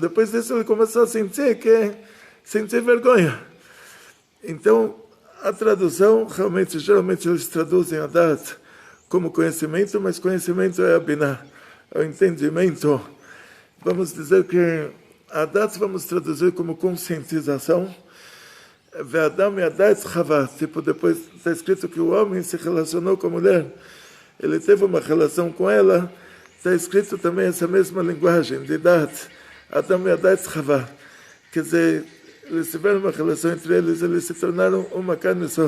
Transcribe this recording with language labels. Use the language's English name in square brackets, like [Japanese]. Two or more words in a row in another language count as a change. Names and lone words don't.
[Portuguese] Depois disso, ele começou a sentir vergonha. Então, a tradução, geralmente eles traduzem a Dat como conhecimento, mas conhecimento é a Binah, é o entendimento. Vamos dizer que a Dat vamos traduzir como conscientização. [Hebrew] והאדם ידע חוה, [Portuguese] tipo, depois está escrito que o homem se relacionou com a mulher, ele teve uma relação com ela, está escrito também essa mesma linguagem, de Dat, [Hebrew] אדם ידע חוה. [Portuguese] Quer dizer, eles tiveram uma relação entre eles se tornaram uma carne só.